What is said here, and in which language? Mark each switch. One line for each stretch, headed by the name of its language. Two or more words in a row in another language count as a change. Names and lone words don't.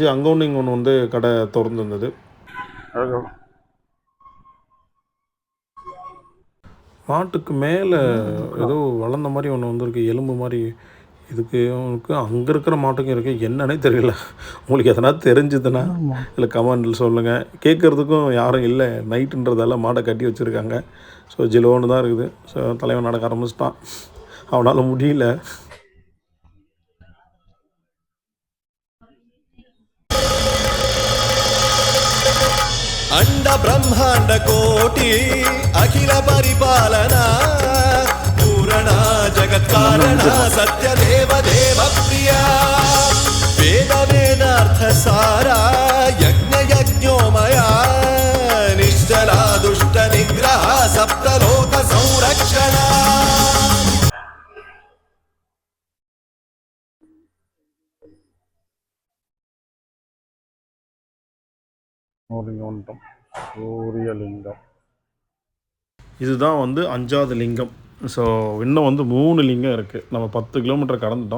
Tamil: அங்கே ஒன்று இங்கே ஒன்று வந்து கடை திறந்துருந்தது. மாட்டுக்கு மேலே ஏதோ வளர்ந்த மாதிரி ஒன்று வந்துருக்கு, எலும்பு மாதிரி. இதுக்கு அவனுக்கு அங்கே இருக்கிற மாட்டுக்கும் இருக்குது, என்னன்னே தெரியல. உங்களுக்கு எதனா தெரிஞ்சதுன்னா இல்லை கமெண்டில் சொல்லுங்கள். கேட்குறதுக்கும் யாரும் இல்லை, நைட்டுன்றதால மாடை கட்டி வச்சுருக்காங்க. ஸோ ஜிலோன்னு தான் இருக்குது. ஸோ தலைவன் நடக்க ஆரம்பிச்சிட்டான், அவனால் முடியல.
Sanskrit: अंड ब्रह्मांड कोटि अखिल परिपालना पूरणा जगत्कारणा सत्य देव देव प्रिया वेद वेदार्थ सारा यज्ञ यज्ञोमया निश्चला दुष्ट निग्रह सप्तलोक संरक्षणा.
Tamil: சூரியலிங்கம் இதுதான் வந்து 5வது லிங்கம். ஸோ இன்னும் வந்து 3 லிங்கம் இருக்குது. நம்ம 10 கிலோமீட்டர் கடந்துட்டோம்.